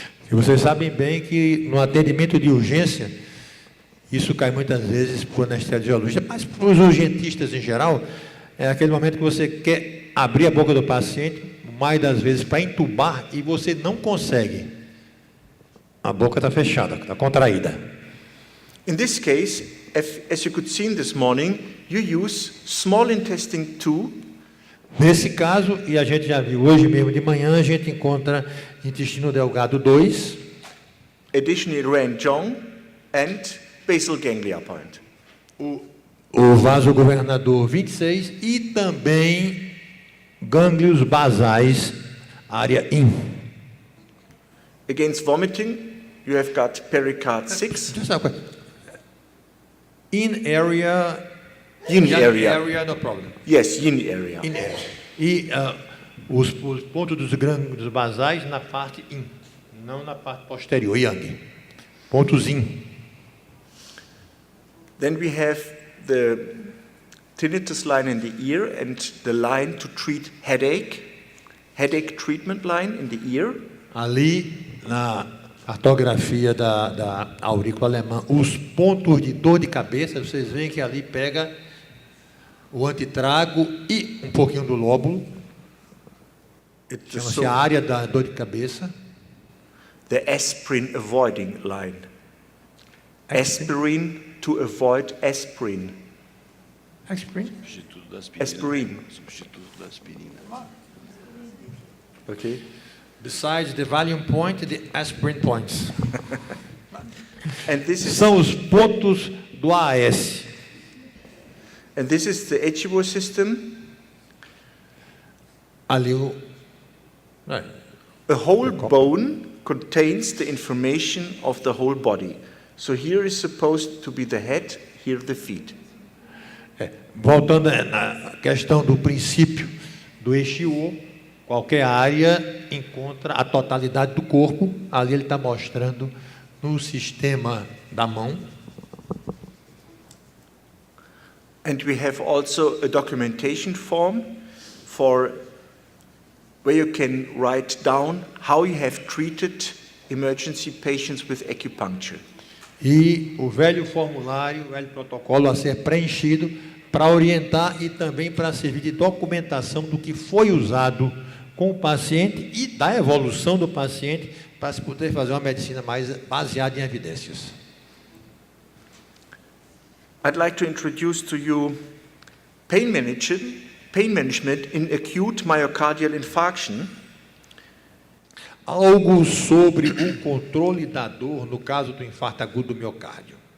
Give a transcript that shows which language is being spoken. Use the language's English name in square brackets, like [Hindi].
[Portuguese] E vocês sabem bem que no atendimento de urgência, isso cai muitas vezes para o anestesiologista, mas para os urgentistas em geral, é aquele momento que você quer abrir a boca do paciente, mais das vezes para entubar, e você não consegue. A boca está fechada, está contraída. [English] In this case, as you could see this morning, you use small intestine 2. [Portuguese] Nesse caso, e a gente já viu hoje mesmo de manhã, a gente encontra intestino delgado 2, [English] additionally Ren-Jong and basal ganglia point. [Portuguese] o vaso governador 26 e também gânglios basais, área in. [English] Against vomiting, you have got pericard 6. In area, Uni area. no problem. Yes, uni area. In area. [Portuguese] E os pontos dos gânglios basais na parte in, não na parte posterior, yang. Pontos in. [English] Then we have the tinnitus line in the ear and the line to treat headache treatment line in the ear. [Portuguese] Ali, na cartografia da aurícula alemã, os pontos de dor de cabeça, vocês veem que ali pega o antitrago e um pouquinho do lóbulo. Chama-se a área da dor de cabeça. [English] The aspirin avoiding line. Aspirin to avoid aspirin. Aspirin? [Portuguese] Substituto da aspirina. [English] Aspirin. [Portuguese] Substituto da aspirina. [English] Okay. Besides the Valium point, the aspirin points. And this is [Portuguese] São os pontos do AS. [English] and this is the HMO system. [Portuguese] Ali o... [English] A whole bone contains the information of the whole body. So here is supposed to be the head, here the feet. [Portuguese] Voltando na questão do princípio do Eixio, qualquer área encontra a totalidade do corpo. Ali ele está mostrando no sistema da mão. [English] And we have also a documentation form for where you can write down how you have treated emergency patients with acupuncture. [Portuguese] E o velho formulário, o velho protocolo a ser preenchido para orientar e também para servir de documentação do que foi usado com o paciente e da evolução do paciente para se poder fazer uma medicina mais baseada em evidências. [English] I'd like to introduce to you pain management in acute myocardial infarction. [Portuguese] Algo sobre o controle da dor no caso do infarto agudo do miocárdio.